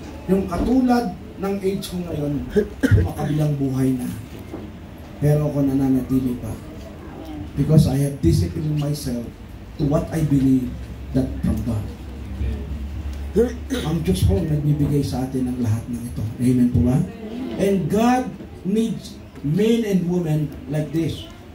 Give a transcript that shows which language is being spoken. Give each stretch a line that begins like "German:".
Filipino: Yung katulad ng age ko ngayon, makabilang buhay na. Pero ako nananatili pa.
English: Because I have disciplined myself to what I believe that from God.
Filipino: Ang Diyos po nagbibigay sa atin ng lahat ng ito. Amen po ba?
English: And God needs men and women like this.